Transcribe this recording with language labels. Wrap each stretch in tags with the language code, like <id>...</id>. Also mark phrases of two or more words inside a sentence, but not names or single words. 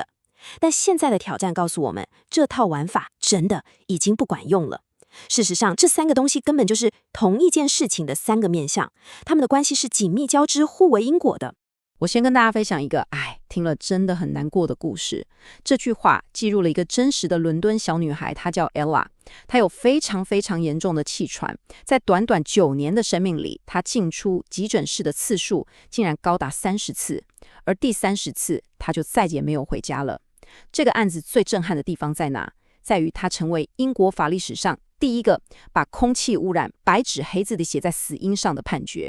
<zh>但現在的挑戰告訴我們，這套玩法真的已經不管用了。事實上，這3個東西根本就是同一件事情的3個面向，它們的關係是緊密交織、互為因果的。我先跟大家分享一個，聽了真的很難過的故事。這句話記錄了一個真實的倫敦小女孩，她叫 Ella。她有非常非常嚴重的氣喘，在短短9年的生命裡，她進出急診室的次數竟然高達30次，而第30次，她就再也沒有回家了。這個案子最震撼的地方在哪？在於它成為英國法律史上第一個把空氣污染白紙黑字地寫在死因上的判決。</zh>